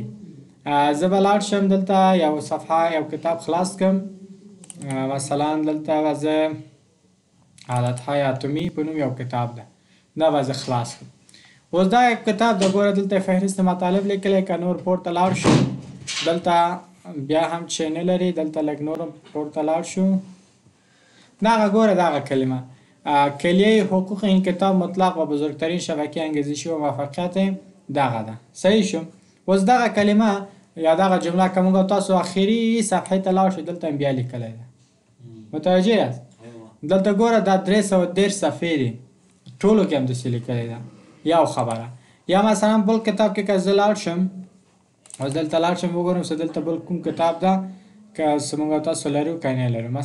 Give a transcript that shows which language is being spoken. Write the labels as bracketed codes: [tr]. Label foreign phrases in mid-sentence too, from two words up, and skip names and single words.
[ps] زه به لاړ شم دلته یو صفحه یو کتاب خلاص کړم، مثلا دلته زه حالتهای اتمی په نوم یو کتاب ده، دا به زه خلاص کړم. اوس دا کتاب د ګوره دلته [fa] فهرست مطالب [ps] لیکلی، که نور پورته لاړ شو دلته بیا هم چې نه لري، دلته لږ نور پورته لاړ شو دغه ګوره دغه کلمه [fa] کلیه حقوق این کتاب مطلق و بزرگترین شبکه انگیزشی و موفقیت [ps] دغه ده. صحیح شو. اوس دغه کلمه یا دغه جمله که موږ تاسو اخري صفحې ته لاړ شو دلته بیا لیکلی ده، متوجه یاست؟ دلته ګوره دا 313 صفحې دي، ټولو کې هم داسې لیکلی ده یو خبره. یا مثلا بل کتاب کې که زه لاړ شم، اوس دلته لاړ شم وګورم چې دلته بل کوم کتاب ده که څه موږ تاسو لرو که نه لرو.